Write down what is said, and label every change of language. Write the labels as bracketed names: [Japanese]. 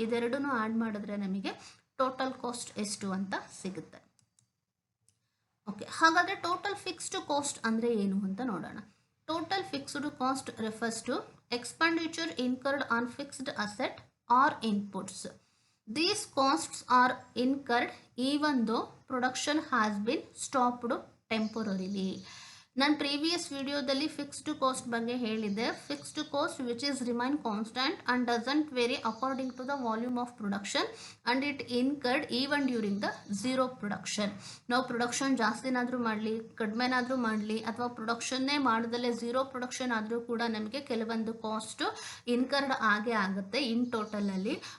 [Kannada] ಇದೆರಡನ್ನೂ add ಮಾಡಿದ್ರೆ ನಮಗೆ total cost ಎಷ್ಟು ಅಂತ ಸಿಗುತ್ತೆ. ಓಕೆ, ಹಾಗಾದರೆ ಟೋಟಲ್ ಫಿಕ್ಸ್ಡ್ ಕಾಸ್ಟ್ ಅಂದರೆ ಏನು ಅಂತ ನೋಡೋಣ. [English] Total fixed cost refers to expenditure incurred on fixed asset or inputs. These costs are incurred even though production has been stopped temporarily. [Kannada] ನಾನು ಪ್ರೀವಿಯಸ್ ವಿಡಿಯೋದಲ್ಲಿ ಫಿಕ್ಸ್ಡ್ ಕಾಸ್ಟ್ ಬಗ್ಗೆ ಹೇಳಿದ್ದೆ. [English] Fixed cost which is remain constant and doesn't vary according to the volume of production and it incurred even during the zero production. [Kannada] ನಾವು production ಜಾಸ್ತಿನಾದರೂ ಮಾಡಲಿ ಕಡಿಮೆನಾದರೂ ಮಾಡಲಿ ಅಥವಾ ಪ್ರೊಡಕ್ಷನ್ನೇ ಮಾಡ್ದಲ್ಲೇ zero production ಆದರೂ ಕೂಡ ನಮಗೆ ಕೆಲವೊಂದು ಕಾಸ್ಟು ಇನ್ಕರ್ಡ್ ಆಗೇ ಆಗುತ್ತೆ ಇನ್ ಟೋಟಲಲ್ಲಿ.